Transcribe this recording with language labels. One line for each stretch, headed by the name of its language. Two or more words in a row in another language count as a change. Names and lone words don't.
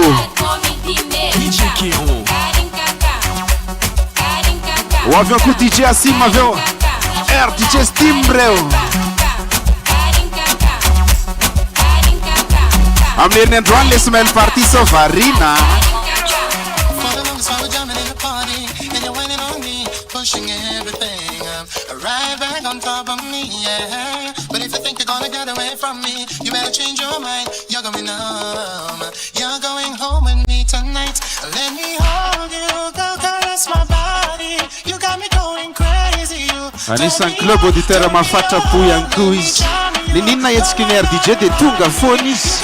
Malagasy: DJ Kero. Ho avy eo koa DJ Asim avy eo. DJ Steam reo. Amin'ny herin'ny androany le semaine party sao varina.
English: Pushing everything right back on top of me, yeah. But if you think you're gonna get away from me, you better change your mind. You're going home. You're going home with me tonight. Let me hold you, go caress my body. You got me going crazy.
Malagasy: Anisan'ny club auditeur mahafatrapo ihany koa izy. Leninina etsika ny RDJ dia tonga foana izy.